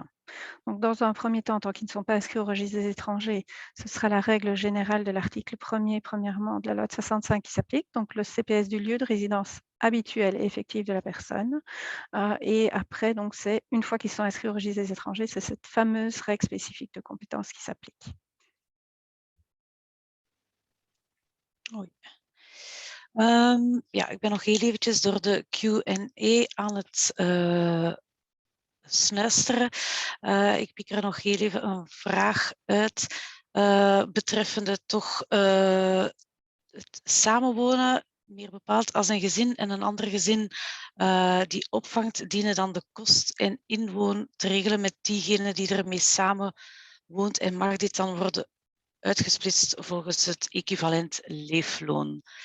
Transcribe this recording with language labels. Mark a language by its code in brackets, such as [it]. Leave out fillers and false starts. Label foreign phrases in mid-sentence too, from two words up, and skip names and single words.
[fr] Donc, dans un premier temps, tant qu'ils ne sont pas inscrits au registre des étrangers, ce sera la règle générale de l'article 1er, premièrement, de la loi de 65 qui s'applique, donc le CPS du lieu de résidence habituel et effectif de la personne. Et après, donc, c'est une fois qu'ils sont inscrits au registre des étrangers, c'est cette fameuse règle spécifique de compétence qui s'applique. Oui. [nl] Ja, ik ben nog heel eventjes door de Q&A aan het snuisteren. Ik pik er nog heel even een vraag uit betreffende toch het samenwonen, meer bepaald als een gezin en een ander gezin die opvangt, dienen dan de kost en inwoon te regelen met diegene die ermee samen woont en mag dit dan worden uitgesplitst volgens het equivalent leefloon?